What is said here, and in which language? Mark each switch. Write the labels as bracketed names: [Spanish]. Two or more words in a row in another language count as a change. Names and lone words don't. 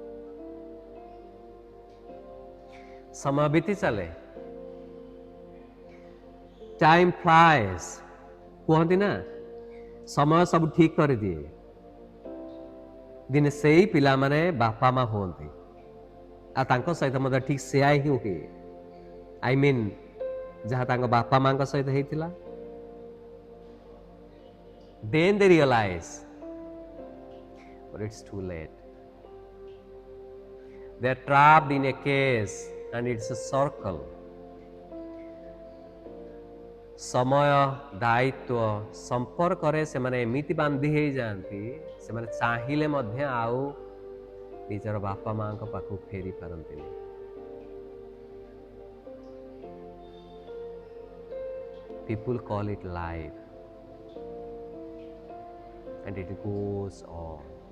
[Odia] ସମୟ ବିତି ଚାଲେ, [English] time flies [Odia] କୁହନ୍ତି ନା, ସମୟ ସବୁ ଠିକ୍ କରିଦିଏ। ଦିନେ ସେଇ ପିଲାମାନେ ବାପା ମା ହୁଅନ୍ତି, ଆଉ ତାଙ୍କ ସହିତ ମଧ୍ୟ ଠିକ୍ ସେୟା ହିଁ ହୁଏ। [English] I mean [Odia] ଯାହା ତାଙ୍କ ବାପା ମାଙ୍କ ସହିତ ହେଇଥିଲା। [English] Then they realize, but it's too late. They're trapped in a cage and it's a circle. [Odia] ସମୟ, ଦାୟିତ୍ୱ, ସମ୍ପର୍କରେ ସେମାନେ ଏମିତି ବାନ୍ଧି ହେଇଯାଆନ୍ତି, ସେମାନେ ଚାହିଁଲେ ମଧ୍ୟ ଆଉ ନିଜର ବାପା ମାଙ୍କ ପାଖକୁ ଫେରି ପାରନ୍ତିନି। [English] People call it life and it goes on.